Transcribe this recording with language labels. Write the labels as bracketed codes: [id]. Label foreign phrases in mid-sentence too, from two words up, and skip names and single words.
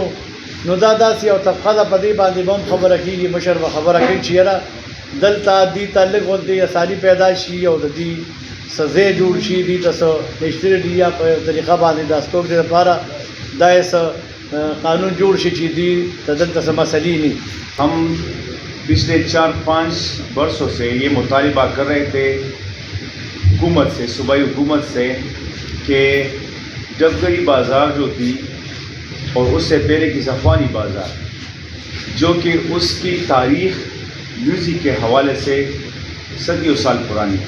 [ps] نو دا داسې یو طبقه ده په دې باندې به هم خبره کېږي، مشر به خبره کوي چې یاره دلته دې ته لږ غوندې اساني پیدا شي او د دې څه ځای جوړ شي، دې ته څه نیشنلټي یا په یو طریقه باندې د استوګنې لپاره دا یې څه قانون جوړ شي چې دې ته دلته څه مسلې نه. [ur] ہم پچھلے 4-5 برسوں سے یہ مطالبہ کر رہے تھے حکومت سے، صوبائی حکومت سے، کہ ڈبگری بازار جو تھی اور اس سے پہلے کی زخوانی بازار جو کہ اس کی تاریخ میوزک کے حوالے سے صدیوں سال پرانی تھی.